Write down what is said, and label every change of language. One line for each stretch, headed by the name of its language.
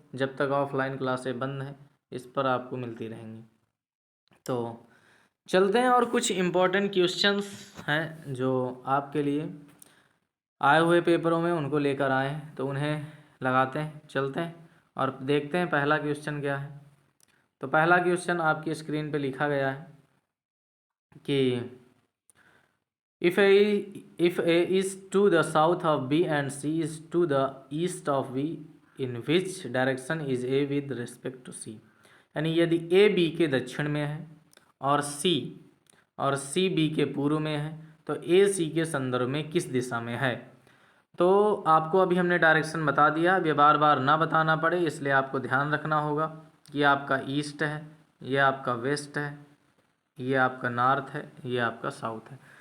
Hindi: जब तक ऑफलाइन क्लासें बंद हैं इस पर आपको मिलती रहेंगी। तो चलते हैं, और कुछ इम्पोर्टेंट क्वेश्चंस हैं जो आपके लिए आए हुए पेपरों में उनको लेकर आए हैं, तो उन्हें लगाते हैं, चलते हैं और देखते हैं पहला क्वेश्चन क्या है। तो पहला क्वेश्चन आपकी स्क्रीन पे लिखा गया है कि
English: if A is to the south of B and C is to the east of B, in which direction is A with respect to C।
Hindi: यानी यदि A B के दक्षिण में है और C B के पूर्व में है, तो A C के संदर्भ में किस दिशा में है। तो आपको अभी हमने डायरेक्शन बता दिया, अब ये बार बार ना बताना पड़े इसलिए आपको ध्यान रखना होगा कि आपका ईस्ट है, ये आपका वेस्ट है, ये आपका नॉर्थ है, ये आपका साउथ है।